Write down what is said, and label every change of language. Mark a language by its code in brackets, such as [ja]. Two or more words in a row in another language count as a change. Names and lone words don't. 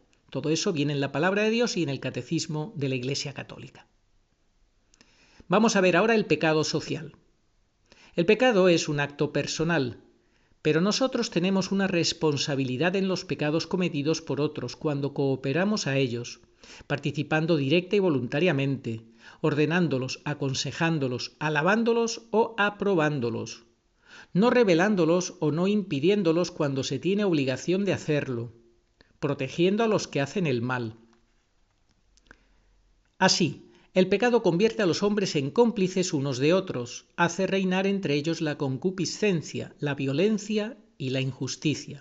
[es] Todo eso viene en la palabra de Dios y en el catecismo de la Iglesia Católica. Vamos a ver ahora el pecado social. El pecado es un acto personal, pero nosotros tenemos una responsabilidad en los pecados cometidos por otros cuando cooperamos a ellos, participando directa y voluntariamente, ordenándolos, aconsejándolos, alabándolos o aprobándolos, no revelándolos o no impidiéndolos cuando se tiene obligación de hacerlo, protegiendo a los que hacen el mal. Así, el pecado convierte a los hombres en cómplices unos de otros, hace reinar entre ellos la concupiscencia, la violencia y la injusticia.